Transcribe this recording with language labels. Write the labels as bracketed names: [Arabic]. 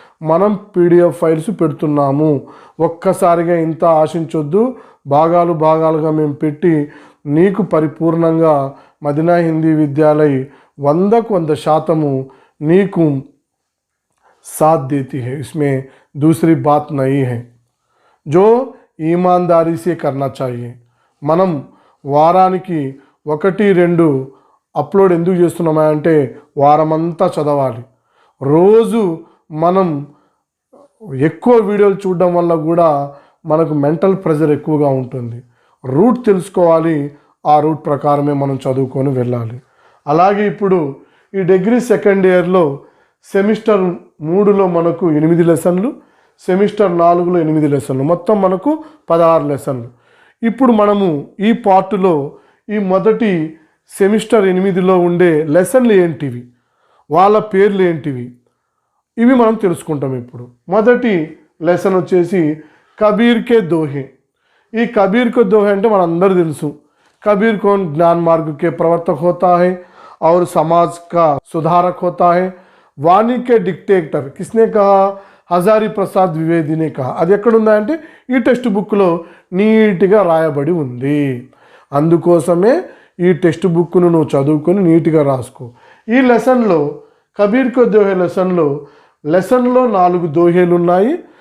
[Telugu] మనం PDF files పెడుతున్నాము. ఒక్కసారిగా ఇంత ఆశించొద్దు. భాగాలుగా మేము పెట్టి నీకు పరిపూర్ణంగా మదీనా హిందీ విద్యాలయ 100% [Hindi] नीकु साथ देती है. इसमें दूसरी बात नहीं है, जो ईमानदारी से करना चाहिए. [Telugu] మనం వారానికి 1-2 అప్లోడ్ ఎందుకు చేస్తున్నామంటే వారమంతా చదవాలి. రోజు మనం ఎక్కువ వీడియోలు చూడడం వల్ల కూడా మనకు మెంటల్ ప్రెషర్ ఎక్కువగా ఉంటుంది. రూట్ తెలుసుకోవాలి, ఆ రూట్ ప్రకారమే మనం చదువుకొని వెళ్ళాలి. అలాగే ఇప్పుడు ఈ డిగ్రీ సెకండ్ ఇయర్లో సెమిస్టర్ 3లో మనకు 8 లెసన్లు, సెమిస్టర్ 4లో 8 లెసన్లు, మొత్తం మనకు 16 లెసన్లు. ఇప్పుడు మనము ఈ పార్ట్లో ఈ మొదటి సెమిస్టర్ 8లో ఉండే లెసన్లు ఏంటివి, వాళ్ళ పేర్లు ఏంటివి, ఇవి మనం తెలుసుకుంటాం. ఇప్పుడు మొదటి లెసన్ వచ్చేసి కబీర్ కే దోహే. ఈ కబీర్ కే దోహే అంటే మనందరూ తెలుసు. [Hindi] కబీర్ कौन ज्ञान मार्ग के प्रवर्तक होता है और समाज का सुधारक होता है. वाणी के डिक्टेटर किसने कहा? హజారీ ప్రసాద్ ద్వివేదినే కహా. [Telugu] అది ఎక్కడుందంటే ఈ టెక్స్ట్ బుక్లో నీట్గా రాయబడి ఉంది. అందుకోసమే ఈ టెక్స్ట్ బుక్ను నువ్వు చదువుకొని నీట్గా రాసుకో. ఈ లెసన్లో కబీర్ కే దోహే లెసన్లో 4 దోహేలు ఉన్నాయి.